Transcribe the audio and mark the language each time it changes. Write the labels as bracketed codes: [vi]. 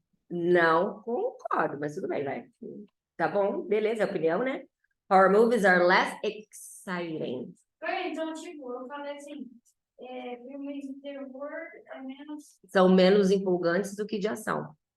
[pt] Não concordo, mas tudo bem, vai. Tá bom, beleza, é opinião, né? [en] Horror movies are less exciting. [pt] Então, tipo, eu falei assim, filmes de terror é menos... São menos empolgantes do que de ação.